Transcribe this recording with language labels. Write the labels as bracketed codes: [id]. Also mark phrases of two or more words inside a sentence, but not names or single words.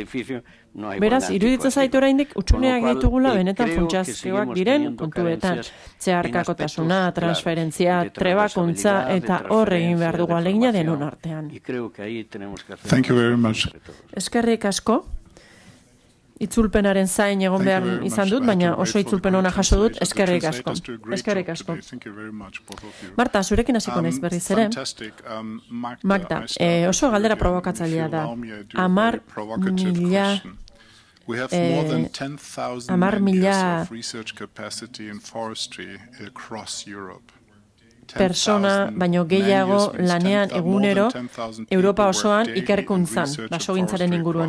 [eu] Beraz, iruditzen zaitu oraindik utsuneak ditugula benetan funtsazkoak diren kontuetan. Zeharkakotasuna, transferentzia, trebakuntza, eta hor egin behar dugu ahalegina denon artean. [en] Thank you very much. [eu] Eskerrik asko. Itzulpenaren zain egon behar izan dut, baina oso itzulpen ona jaso dut, eskerrik asko. Eskerrik asko. Marta, zurekin hasiko naiz berriz ere. Magda, oso galdera provokatzailea da. 10.000 persona, baino gehiago lanean egunero Europa osoan ikerkuntzan, basogintzaren inguruan.